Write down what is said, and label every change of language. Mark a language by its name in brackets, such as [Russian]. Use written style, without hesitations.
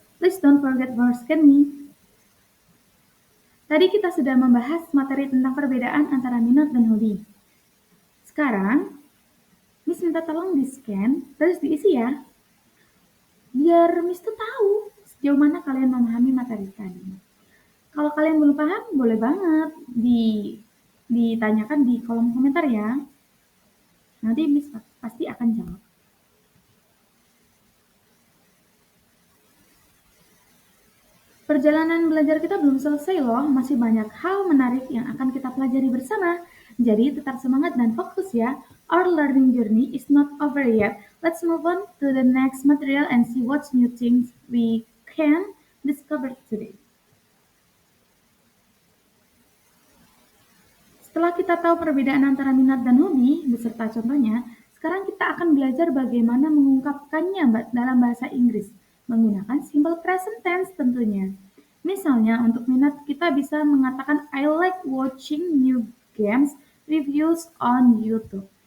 [English] Please don't forget to scan me. [Indonesian] Tadi kita sudah membahas materi tentang perbedaan antara minat dan hobi. Sekarang, Miss minta tolong di-scan, terus diisi ya. Biar Miss tuh tahu sejauh mana kalian memahami materi tadi. Kalau kalian belum paham, boleh banget ditanyakan di kolom komentar ya. Nanti Miss pasti akan jawab. Perjalanan belajar kita belum selesai loh, masih banyak hal menarik yang akan kita pelajari bersama. Jadi tetap semangat dan fokus ya. [English] Our learning journey is not over yet. Let's move on to the next material and see what new things we can discover today. [Indonesian] Setelah kita tahu perbedaan antara minat dan hobi, beserta contohnya, sekarang kita akan belajar bagaimana mengungkapkannya dalam bahasa Inggris, menggunakan simple present tense tentunya. Misalnya, untuk minat kita bisa mengatakan [English] I like watching new games reviews on YouTube.